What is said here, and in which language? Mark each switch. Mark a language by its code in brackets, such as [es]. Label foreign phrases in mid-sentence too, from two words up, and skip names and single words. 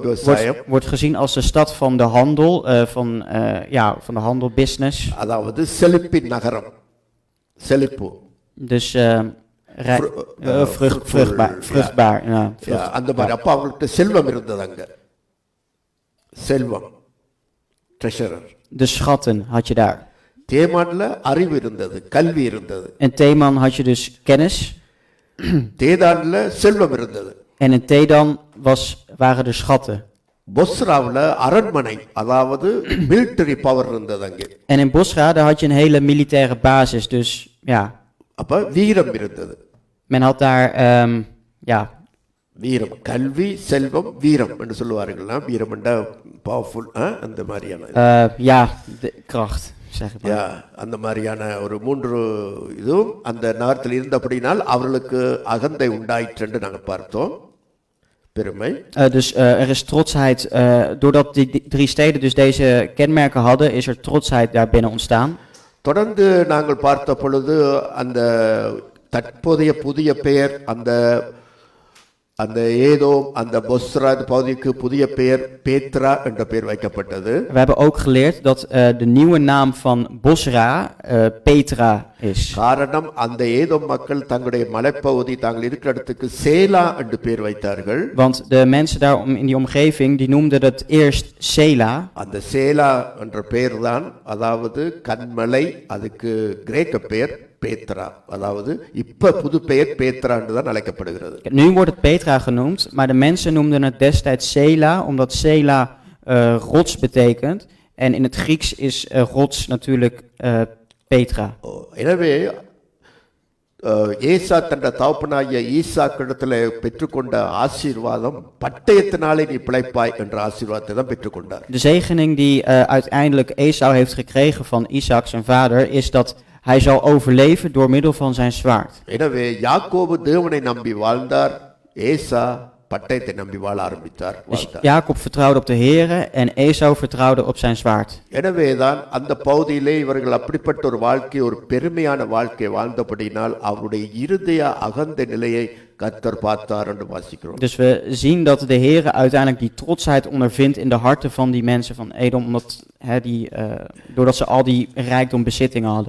[ta] விவசாயம் [nl] wordt gezien als de stad van de handel, van de handel, business. [ta] அதாவது செழிப்பின் நகரம், செழிப்பு. [nl] Dus vruchtbaar. Ja, [ta] அந்த மாதிரி அப்ப அவங்களுக்கு செல்வம் இருந்தது அங்க செல்வம் ட்ரெஷரர் [nl] De schatten had je daar. [ta] தேமான்ல அறிவு இருந்தது கல்வி இருந்தது [nl] In Teman had je dus kennis. [ta] தேதான்ல செல்வம் இருந்தது [nl] En in Tedan waren er schatten. [ta] பொஸ்ராவுல அரண்மனை அதாவது [en] military power [ta] இருந்தது அங்கே [nl] En in Bosra daar had je een hele militaire basis. Dus ja, [ta] அப்ப வீரம் இருந்தது [nl] men had daar ja, [ta] வீரம் கல்வி செல்வம் வீரம் என்று சொல்லுவார்கள் வீரம் என்ற பவர்ஃபுல் அந்த மாதிரியான [nl] ja, de kracht, zeg ik maar. [ta] யா அந்த மாதிரியான ஒரு 3 இதுவும் அந்த நகரத்தில் இருந்தபடினால் அவர்களுக்கு அகந்தை உண்டாயிற்று என்று நாங்கள் பார்த்தோம் பெருமை [nl] Dus er is trotsheid, doordat die 3 steden dus deze kenmerken hadden, is er trotsheid daar binnen ontstaan. [ta] தொடர்ந்து நாங்கள் பார்த்த பொழுது அந்த தற்போதைய புதிய பெயர் அந்த ஏதோம் அந்த பொஸ்ரா பகுதிக்கு புதிய பெயர் பேத்ரா என்ற பெயர் வைக்கப்பட்டது. [nl] We hebben ook geleerd dat de nieuwe naam van Bosra Petra is. [ta] காரணம் அந்த ஏதோம் மக்கள் தங்களுடைய மலைப்பகுதி தாங்கள் இருக்கிற இடத்துக்கு சேலா என்று பெயர் வைத்தார்கள். [nl] Want de mensen daar in die omgeving die noemden het eerst Sela. [ta] அந்த சேலா என்ற பெயர் தான் அதாவது கன்மலை அதுக்கு கிரேக்க பெயர் பேத்ரா அதாவது இப்ப புது பெயர் பேத்ரா என்று தான் அழைக்கப்படுகிறது. [nl] Nu wordt het Petra genoemd, maar de mensen noemden het destijds Sela omdat Sela rots betekent en in het Grieks is rots natuurlijk Petra. [ta] எனவே ஏசா தன் தகப்பனாகிய ஈசாக்கிடத்தில் பெற்றுக்கொண்ட ஆசீர்வாதம் பட்டயத்தினாலே நீ பிழைப்பாய் என்ற ஆசீர்வாதத்தை தான் பெற்றுக்கொண்டார். [nl] De zegening die uiteindelijk Esau heeft gekregen van Isaac zijn vader is dat hij zal overleven door middel van zijn zwaard. [ta] எனவே யாக்கோபு தேவனை நம்பி வாழ்ந்தார், ஏசா பட்டயத்தை நம்பி வாழ ஆரம்பித்தார். [nl] Dus Jacob vertrouwde op de Here en Esau vertrouwde op zijn zwaard. [ta] எனவேதான் அந்த பகுதியிலே இவர்கள் அப்படிப்பட்ட ஒரு வாழ்க்கை ஒரு பெருமையான வாழ்க்கை வாழ்ந்தபடினால் அவருடைய இருதய அகந்த நிலையை கர்த்தர் பார்த்தார் என்று வாசிக்கிறோம். [nl] Dus we zien dat de Here uiteindelijk die trotsheid ondervindt in de harten van die mensen van Edom, omdat doordat ze al die rijkdom bezittingen hadden.